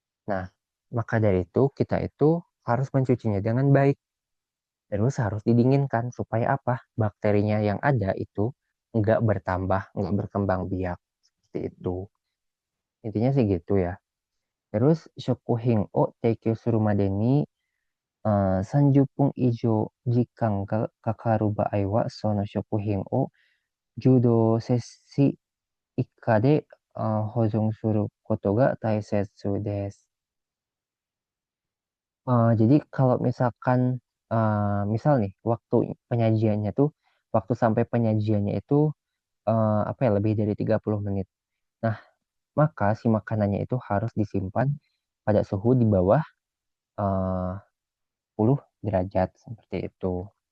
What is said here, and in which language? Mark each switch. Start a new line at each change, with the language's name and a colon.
Indonesian: Nah, maka dari itu kita itu harus mencucinya dengan baik. Terus harus didinginkan supaya apa? Bakterinya yang ada itu nggak bertambah, nggak berkembang biak. Seperti itu. Intinya sih gitu ya.
Japanese: Terus, 食品を提供するまでに30分以上時間がかかる場合は、その食品を10度セ氏以下で保存することが大切です.
Indonesian: Jadi kalau misalkan misal nih waktu penyajiannya tuh waktu sampai penyajiannya itu apa ya lebih dari 30 menit. Nah, maka si makanannya itu harus disimpan pada suhu di bawah 10 derajat seperti itu.